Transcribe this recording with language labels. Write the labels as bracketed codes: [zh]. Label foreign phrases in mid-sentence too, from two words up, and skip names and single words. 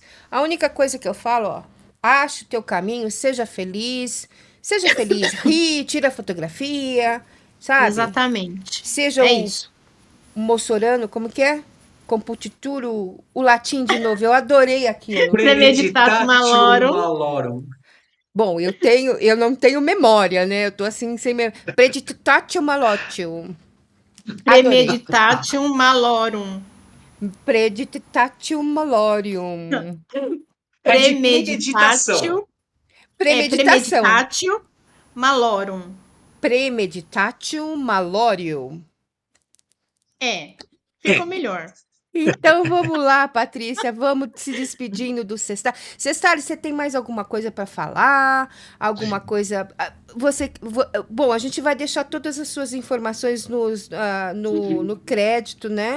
[pt] A única coisa que eu falo, ó, ache o teu caminho, seja feliz. Seja feliz, ri, tira fotografia, sabe? Exatamente. Seja É o isso. Mossorano, como que é? Computituro, o latim de novo. Eu adorei aquilo. [la] Premeditato Premeditatio malorum. malorum. [pt] Bom, eu não tenho memória, né? Eu tô assim sem memória. [la] Preditatio malotio. Adorei. Premeditatio malorum. Preditatio malorium. [pt] É de premeditação. [la] Premeditatio, [pt] Premeditação. [la] premeditatio malorum. Premeditatio malorium. [pt] É. ficou melhor. Então vamos lá, Patrícia, vamos se despedindo do Sestari. Sestari, você tem mais alguma coisa para falar? Alguma coisa? Bom, a gente vai deixar todas as suas informações no crédito, né?